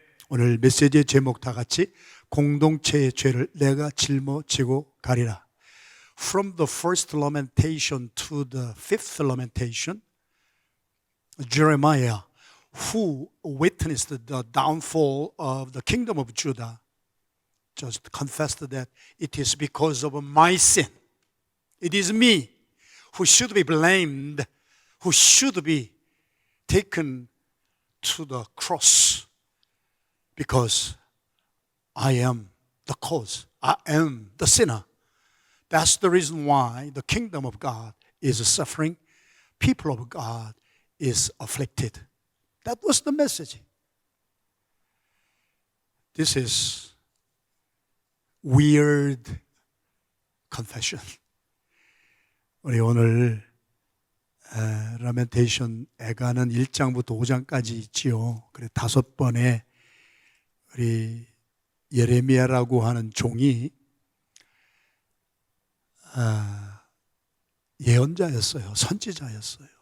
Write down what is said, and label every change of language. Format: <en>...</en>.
<ko>오늘 메시지의 제목 다 같이 공동체의 죄를 내가 짊어지고 가리라.</ko> <en>From the first lamentation to the fifth lamentation, Jeremiah, who witnessed the downfall of the kingdom of Judah, just confessed that it is because of my sin. It is me who should be blamed, who should be taken to the cross. Because I am the cause. I am the sinner. That's the reason why the kingdom of God is suffering. People of God is afflicted. That was the message. This is weird confession.</en> <ko>우리 오늘 라멘테이션 애가는 1장부터 5장까지 있지요. 그래 5번의 우리 예레미야라고 하는 종이 예언자였어요. 선지자였어요.</ko>